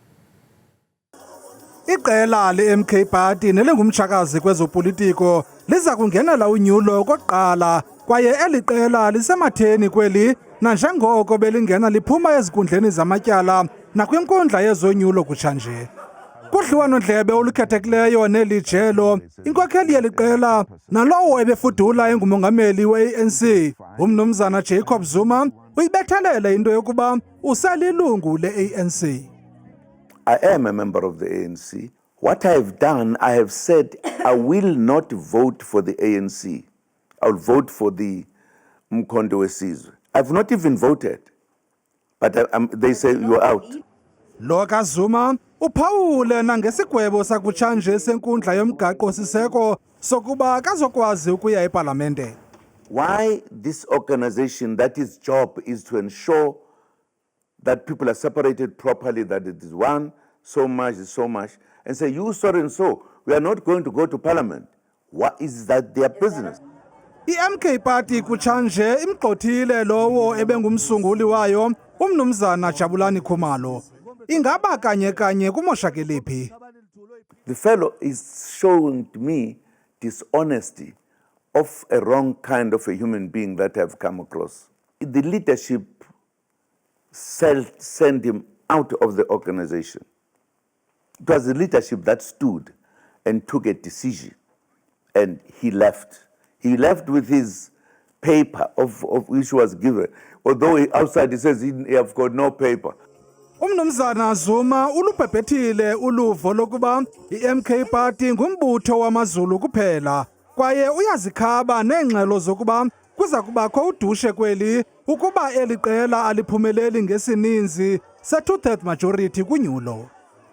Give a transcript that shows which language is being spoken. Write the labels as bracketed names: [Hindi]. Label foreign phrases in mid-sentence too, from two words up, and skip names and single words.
[Xhosa] Iqela le-MK Party nelingumtshakazi kwezopolitiko liza kungenela unyulo okokuqala kwaye eli qela lisematheni kweli nanjengoko belingena liphuma ezinkundleni zamatyala nakwinkundla yezonyulo kutshanje. Kudliwano-ndlebe olukhethekileyo neli jelo, inkokheli yeli qela nalowo ebefudula engumongameli we-ANC umnumzana Jacob Zuma uyibethelele into yokuba uselilungu le-ANC. [English] I am a member of the ANC. What I have done, I have said I will not vote for the ANC. I will vote for the Mkhonto weSizwe. I've not even voted, but they say you're out. [Xhosa] Lo kaZuma uphawule nangesigwebo sakutshanje senkundla yomgaqo-siseko sokuba kazokwazi ukuya epalamente. [English] Why this organization, that its job is to ensure that people are separated properly, that it is one, so much is so much, and say, you so and so, we are not going to go to parliament. What is that their business? [Xhosa] I-MK Party kutshanje imgxothile lowo ebengumsunguli wayo umnumzana Jabulani Khumalo. Ingaba kanye kumoshakeliphi? [English] The fellow is showing to me dishonesty of a wrong kind of a human being that I've come across. The leadership sent him out of the organization. It was the leadership that stood and took a decision, and he left. He left with his paper of which was given, although outside he says he have got no paper. [Xhosa] Umnumzana Zuma ulubhebhethile uluvo lokuba i-MK Party ngumbutho wamaZulu kuphela kwaye uyazikhaba neengxelo zokuba kuza kubakho udushe kweli ukuba eli qela aliphumeleli ngesininzi se-2/3 majority kunyulo.